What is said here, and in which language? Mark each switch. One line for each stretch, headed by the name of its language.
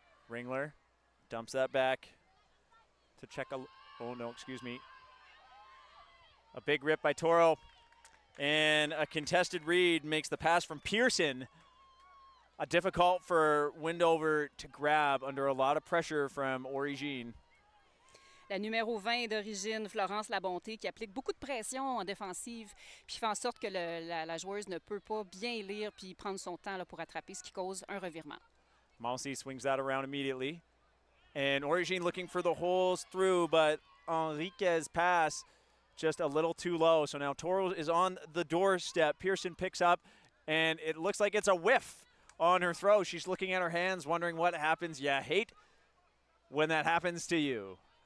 English: Ringler dumps that back to check a, oh no, excuse me. A big rip by TORO, and a contested read makes the pass from Pearson difficult for Windover to grab under a lot of pressure from Origine.
French: La numéro 20 d'Origine, Florence Labonté, qui applique beaucoup de pression en défensive, puis fait en sorte que la joueuse ne peut pas bien lire puis prendre son temps là, pour attraper, ce qui cause un revirement.
English: Mousy swings that around immediately. And Origine looking for the holes through, but Enrique's pass just a little too low. So now TORO is on the doorstep. Pearson picks up, and it looks like it's a whiff on her throw. She's looking at her hands, wondering what happens. Yeah, hate when that happens to you.